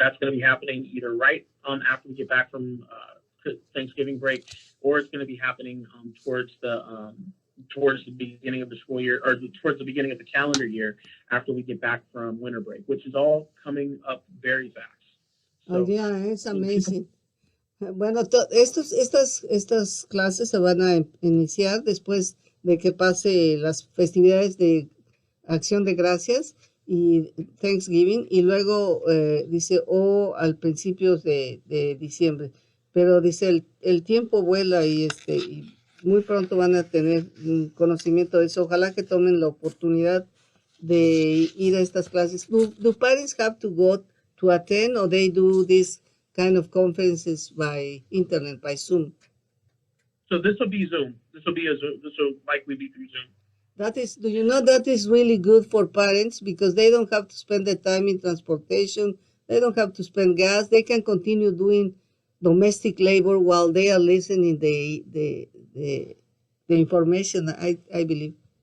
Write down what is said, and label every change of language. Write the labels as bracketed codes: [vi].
[en] That's going to be happening either right after we get back from Thanksgiving break, or it's going to be happening towards the beginning of the school year, or towards the beginning of the calendar year after we get back from winter break, which is all coming up very fast. So, oh yeah, it's amazing. [es] Bueno, estas clases se van a iniciar después de que pase las festividades de Acción de Gracias y Thanksgiving, y luego dice, al principio de diciembre. Pero dice, el tiempo vuela y muy pronto van a tener conocimiento de eso. Ojalá que tomen la oportunidad de ir a estas clases. [en] Do parents have to go to attend, or they do this kind of conferences by internet, by Zoom? So this will be Zoom. This will likely be through Zoom. Do you know that is really good for parents, because they don't have to spend the time in transportation, they don't have to spend gas, they can continue doing domestic labor while they are listening the information, I believe.